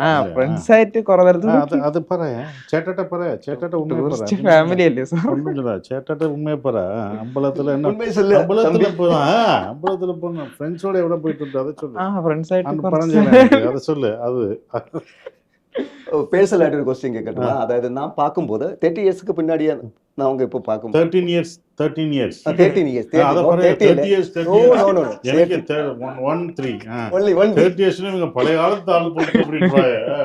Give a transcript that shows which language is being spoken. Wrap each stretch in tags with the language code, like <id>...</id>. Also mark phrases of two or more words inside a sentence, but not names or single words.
<ml>ഫ്രണ്ട്സ് ആയിട്ട് കുറെ തരത്തിൽ അത് പറയാ ചേട്ടട്ടെ പറയാ, ചേട്ടട്ടെ ഉണ്മയെ ഫാമിലി അല്ലേ ചേട്ടട്ടെ ഉണ്മയെ പറ. അമ്പലത്തിൽ അമ്പലത്തിൽ പോണ ഫ്രണ്ട്സോട് എവിടെ പോയിട്ടുണ്ട് അത് சொல்லு. ഫ്രണ്ട്സ് ആയിട്ട്</ml> <ta>പറഞ്ഞ അത് சொல்லு. அது பேர்சனலாയിട്ട് ஒரு கொஸ்டின் கேட்கட்டுமா? அதாவது நான் பார்க்கும்போது 30 இயர்ஸ்க்கு பின்னாடியே நான் அவங்க இப்போ பார்க்கும்</ta> <en>13 years 13 years 13 இயர்ஸ்</en> <ta>அத பாருங்க 30 years 30</ta> <en>நோ years no no</en> <ta>எனக்கு 1 3</ta> <en>ஒன்லி</en> <ta>30 years இவங்க பழைய காலத்து ஆளு போட்டு அப்படின்றாங்க</ta>